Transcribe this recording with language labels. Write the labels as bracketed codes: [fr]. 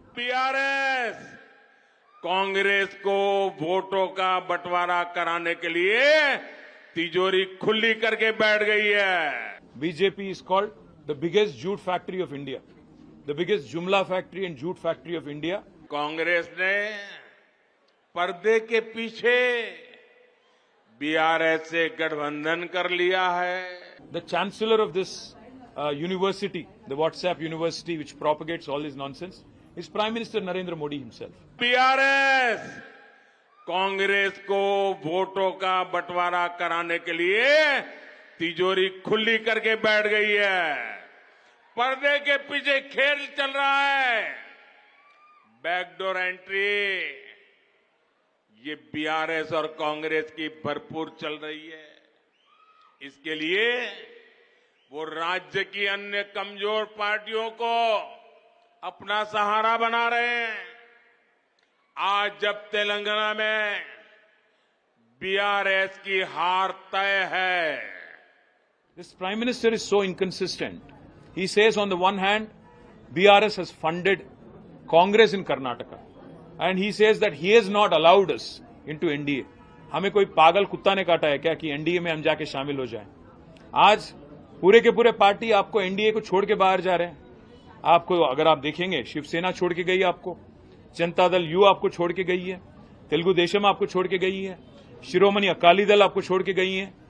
[hi] BRS Congress को वोटों का बंटवारा कराने के लिए तिजोरी खुली करके बैठ गई है। [en] BJP is called the biggest jute factory of India, the biggest jumla factory and jute factory of India. [hi] Congress ने पर्दे के पीछे बीआरएस से गठबंधन कर लिया है। [en] The chancellor of this university, the WhatsApp university which propagates all this nonsense, is Prime Minister Narendra Modi himself. [hi] BRS Congress को वोटों का बंटवारा कराने के लिए तिजोरी खुली करके बैठ गई है। पर्दे के पीछे खेल चल रहा है। बैकडोर एंट्री ये बीआरएस और कांग्रेस की भरपूर चल रही है। इसके लिए वो राज्य की अन्य कमजोर पार्टियों को अपना सहारा बना रहे हैं। आज जब तेलंगाना में बीआरएस की हार तय है। [en] This Prime Minister is so inconsistent. He says on the one hand, BRS has funded Congress in Karnataka. And he says that he has not allowed us into NDA. [hi] हमें कोई पागल कुत्ता ने काटा है क्या कि एनडीए में हम जाके शामिल हो जाएं? आज पूरे के पूरे पार्टी आपको एनडीए को छोड़ के बाहर जा रहे हैं। आपको अगर आप देखेंगे, शिवसेना छोड़ के गई आपको, जनता दल यू आपको छोड़ के गई है, तेलुगु देशम आपको छोड़ के गई है, शिरोमणि अकाली दल आपको छोड़ के गई है।